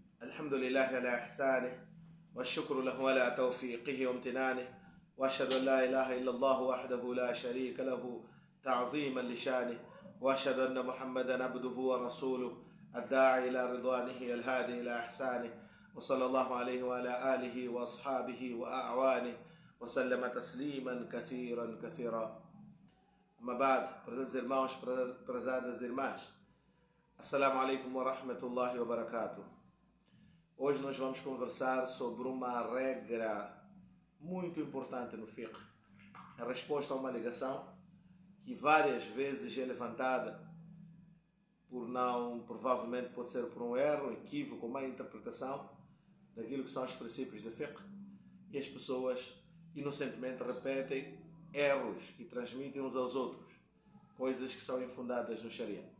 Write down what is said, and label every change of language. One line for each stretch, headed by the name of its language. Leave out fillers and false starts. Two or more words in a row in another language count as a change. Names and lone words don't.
Arabic: الحمد لله على إحسانه والشكر له على توفيقه وامتنانه، وأشهد أن لا إله إلا الله وحده لا شريك له تعظيما لشانه، وأشهد أن محمدا عبده ورسوله الداعي إلى رضوانه الهادي إلى إحسانه، وصلى الله عليه وعلى آله وأصحابه وأعوانه وسلم تسليما كثيرا كثيرا. أما بعد,
Portuguese: prezados irmãos, prezadas irmãs,
Arabic: السلام عليكم ورحمة الله وبركاته.
Portuguese: Hoje nós vamos conversar sobre uma regra muito importante no fiqh, a resposta a uma ligação que várias vezes é levantada provavelmente pode ser por um erro, equívoco, má interpretação daquilo que são os princípios do fiqh, e as pessoas inocentemente repetem erros e transmitem uns aos outros coisas que são infundadas no Sharia.